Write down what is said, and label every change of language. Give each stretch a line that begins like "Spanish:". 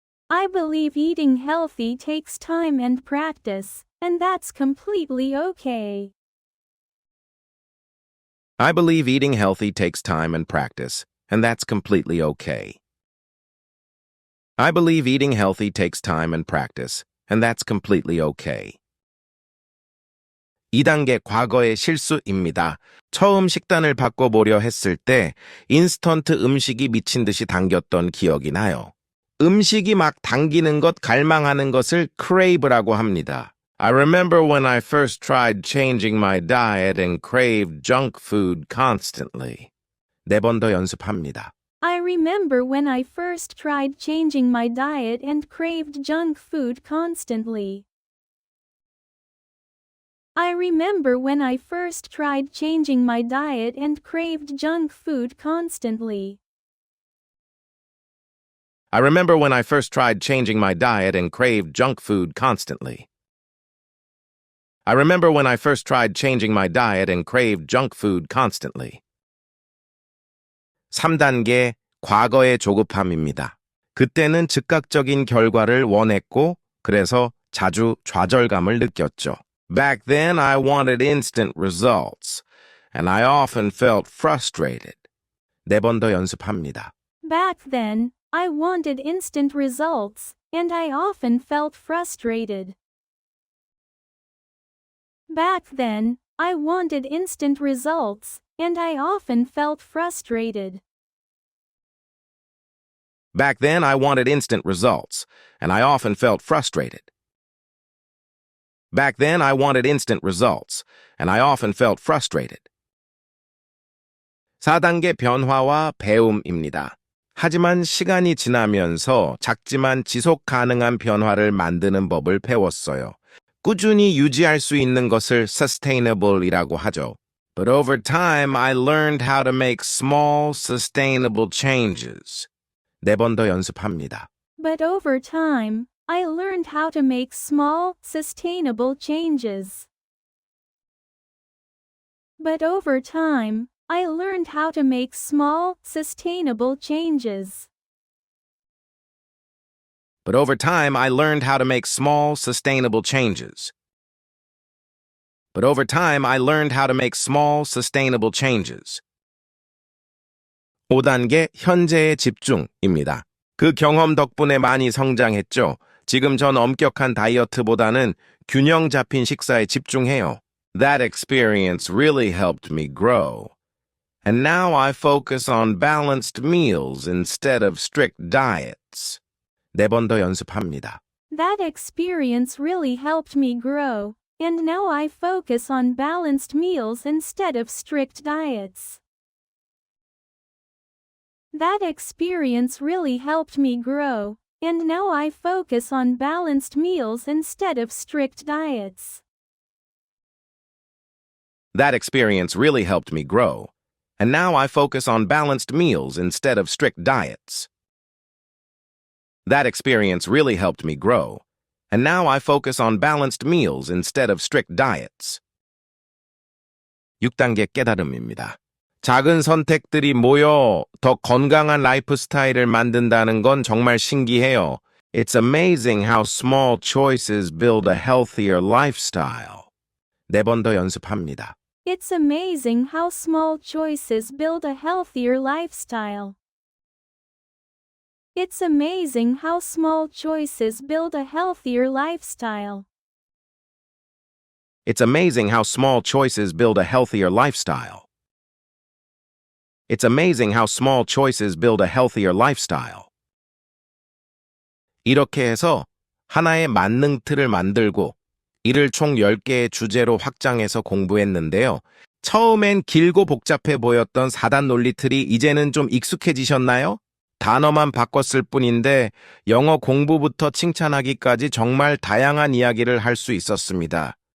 English: I believe eating healthy takes time and practice, and that's completely okay. I believe eating healthy takes time and practice, and that's completely okay. I believe eating healthy takes time and practice, and that's completely okay.
Korean: 2단계 과거의 실수입니다. 처음 식단을 바꿔보려 했을 때 인스턴트 음식이 미친 듯이 당겼던 기억이 나요. 음식이 막 당기는 것, 갈망하는 것을 crave라고 합니다.
English: I remember when I first tried changing my diet and craved junk food constantly.
Korean: 4번 더 연습합니다.
English: I remember when I first tried changing my diet and craved junk food constantly. I remember when I first tried changing my diet and craved junk food constantly. I remember when I first tried changing my diet and craved junk food constantly. I remember when I first tried changing my diet and craved junk food constantly.
Korean: 3단계 과거의 조급함입니다. 그때는 즉각적인 결과를 원했고 그래서 자주 좌절감을 느꼈죠.
English: Back then I wanted instant results, and I often felt frustrated.
Korean: 4번 더 연습합니다.
English: Back then, I wanted instant results, and I often felt frustrated. Back then, I wanted instant results, and I often felt frustrated. Back then I wanted instant results, and I often felt frustrated. Back then I wanted instant results, and I often felt frustrated.
Korean: 4단계 변화와 배움입니다. 하지만 시간이 지나면서 작지만 지속 가능한 변화를 만드는 법을 배웠어요. 꾸준히 유지할 수 있는 것을 sustainable이라고 하죠.
English: But over time, I learned how to make small, sustainable changes.
Korean: 4번 더 연습합니다.
English: But over time, I learned how to make small, sustainable changes. But over time, I learned how to make small, sustainable changes. But over time, I learned how to make small, sustainable changes. But over time, I learned how to make small, sustainable changes.
Korean: 5단계 현재의 집중입니다. 그 경험 덕분에 많이 성장했죠. 지금 전 엄격한 다이어트보다는 균형 잡힌 식사에 집중해요.
English: That experience really helped me grow. And now I focus on balanced meals instead of strict diets.
Korean: 4번 더 연습합니다.
English: That experience really helped me grow, and now I focus on balanced meals instead of strict diets. That experience really helped me grow, and now I focus on balanced meals instead of strict diets. That experience really helped me grow. And now I focus on balanced meals instead of strict diets. That experience really helped me grow. And now I focus on balanced meals instead of strict diets.
Korean: 6단계 깨달음입니다. 작은 선택들이 모여 더 건강한 라이프 스타일을 만든다는 건 정말 신기해요.
English: It's amazing how small choices build a healthier lifestyle.
Korean: 4번 더 연습합니다.
English: It's amazing how small choices build a healthier lifestyle. It's amazing how small choices build a healthier lifestyle. It's amazing how small choices build a healthier lifestyle. It's amazing how small choices build a healthier lifestyle.
Korean: 이렇게 해서 하나의 만능 틀을 만들고 이를 총 10개의 주제로 확장해서 공부했는데요. 처음엔 길고 복잡해 보였던 4단 논리 틀이 이제는 좀 익숙해지셨나요? 단어만 바꿨을 뿐인데 영어 공부부터 칭찬하기까지 정말 다양한 이야기를 할 수 있었습니다.